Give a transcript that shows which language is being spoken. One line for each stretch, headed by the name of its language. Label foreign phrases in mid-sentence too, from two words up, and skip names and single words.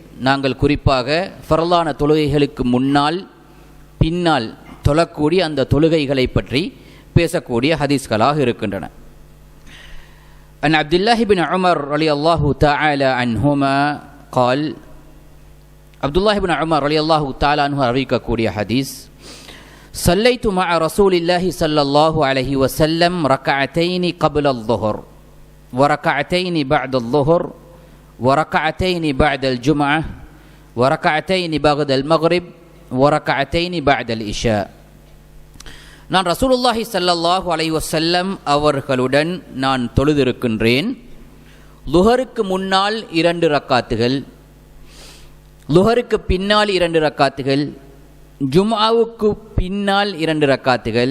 Tamil: நாங்கள் குறிப்பாக ஃபர்லான தொழுகைகளுக்கு முன்னால் பின்னால் தொழக்கூடிய அந்த தொழுகைகளை பற்றி பேசக்கூடிய ஹதீஸ்களாக இருக்கின்றன.
Arabic: عن عبد الله بن عمر رضي الله تعالى عنهما قال عبد الله بن عمر رضي الله تعالى عنه
Tamil: அறிவிக்கக்கூடிய ஹதீஸ்,
Arabic: صليت مع رسول الله صلى الله عليه وسلم ركعتين قبل الظهر وركعتين بعد الظهر وركعتين بعد الجمعة وركعتين بعد المغرب وركعتين بعد العشاء.
Tamil: நான்
Arabic: رسول الله صلى الله عليه وسلم
Tamil: அவர்களுடன் நான் தொழுதிருக்கின்றேன். லுஹருக்கு முன்னால் 2 ரக்காத்துகள், லுஹருக்கு பின்னால் 2 ரக்காத்துகள், ஜும்ஆவுக்கு பின்னால் 2 ரக்காத்துகள்,